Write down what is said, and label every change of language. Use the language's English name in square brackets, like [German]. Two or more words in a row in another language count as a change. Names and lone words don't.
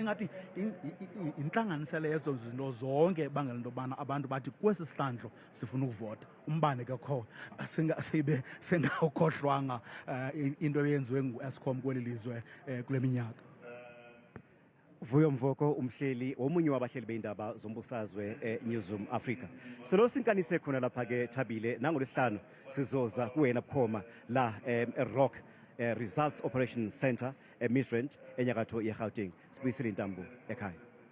[Xhosa] Ingathi intlanganisela yezo zinto zonke bangela into yobana abantu bathi kwesi sihlandlo sifuna ukuvota. Umbane ke kho singawukhohlwanga into eyenziwe ngu-Eskom kweli lizwe kule minyaka. Vuyo Mvoko, [Zulu] umhleli omunye wabahleli beindaba zombusazwe eNingizimu Afrika. Selo sinkanise khona lapha ke Thabile, nangolesihlanu sizoza kuwena bukhoma la eRock Results Operations Center eMidrand enyakatho yeGauteng. Sibuyisile intambo ekhaya.